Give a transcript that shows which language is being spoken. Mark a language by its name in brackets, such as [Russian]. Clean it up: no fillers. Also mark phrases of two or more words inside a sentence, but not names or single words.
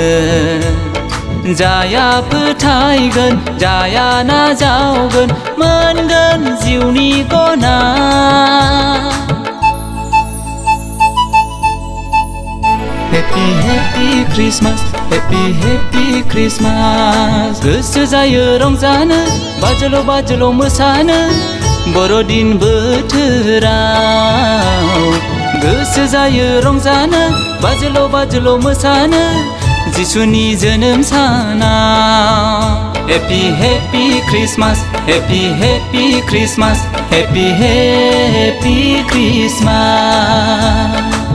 [Bodo] जाया फोथायगोन जाया नाजावगोन मोनगोन जिउनि गना [English] Happy Happy Christmas Happy Happy Christmas [Bodo] गोसो जायो रंजानो बाजोल' बाजोल' मोसानो बर'दिन बोथोराव गोसो जायो रंजानो बाजोल' बाजोल' मोसानो जिसुनि जोनोम सानाव [English] Happy Happy Christmas Happy Happy Christmas Happy Happy Christmas